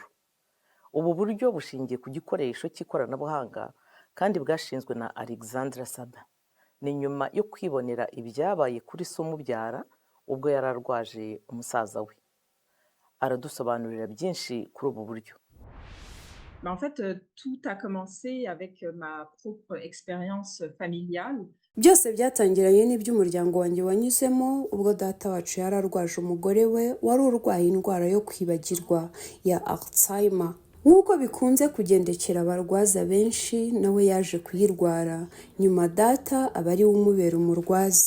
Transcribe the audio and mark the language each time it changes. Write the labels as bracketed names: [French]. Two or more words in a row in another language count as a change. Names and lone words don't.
[Kinyarwanda] Ubu buryo bushingiye ku gikoresho cy'ikoranabuhanga kandi bwashinzwe na Alexandra Saba. Ni nyuma yo kwibonera ibyabaye kuri se umubyara ubwo yari arwaje umusaza we. Aradusobanurira byinshi kuri ubu buryo. [French] En fait, tout a commencé avec ma propre expérience familiale. [Kinyarwanda] Byose byatangiranye n'iby'umuryango wanjye wanyuzemo ubwo data wacu yari arwaje umugore we wari urwaye indwara yo kwibagirwa ya Alzheimer. Nk'uko bikunze kugendekera abarwaza benshi, nawe yaje kuyirwara, nyuma data aba ari we umubera umurwaza.